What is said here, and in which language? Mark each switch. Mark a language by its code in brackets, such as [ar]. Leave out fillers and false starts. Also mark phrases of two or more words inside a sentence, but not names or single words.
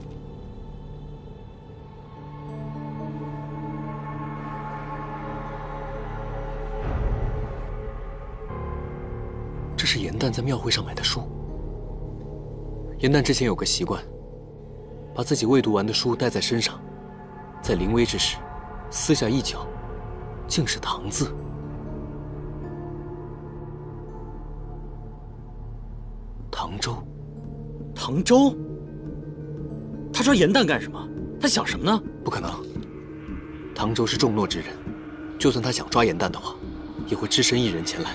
[zh] 这是严旦在廟會上買的書。嚴旦之前有個習慣，把自己未讀完的書帶在身上，在臨危之時，撕下一角，竟是唐字。唐周，唐周，他抓嚴旦幹什麼？他想什麼呢？不可能，唐周是重諾之人，就算他想抓嚴旦的話，也會只身一人前來。